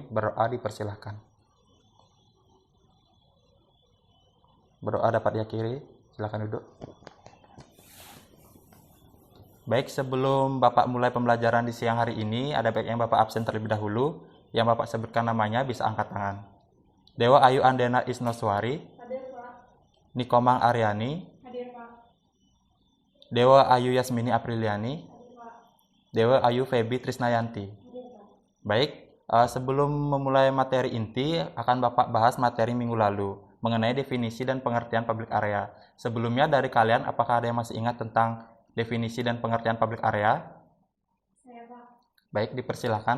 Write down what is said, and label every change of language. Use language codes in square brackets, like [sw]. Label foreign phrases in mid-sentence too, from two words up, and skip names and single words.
[id] Berdoa dipersilahkan. Berdoa dapat diakhiri. Silakan duduk. Baik, sebelum Bapak mulai pembelajaran di siang hari ini, ada baiknya Bapak absen terlebih dahulu. Yang Bapak sebutkan namanya bisa angkat tangan. Dewa Ayu Andena Isnoswari. Hadir, Pak. Nikomang Aryani. Hadir, Pak. Dewa Ayu Yasmini Apriliani. Hadir, Pak. Dewa Ayu Febi Trisnayanti. Hadir, Pak. Baik, sebelum memulai materi inti, akan Bapak bahas materi minggu lalu mengenai definisi dan pengertian [en] public area. [id] Sebelumnya dari kalian, apakah ada yang masih ingat tentang definisi dan pengertian [en] public area? [id] Saya, Pak. Baik, dipersilakan.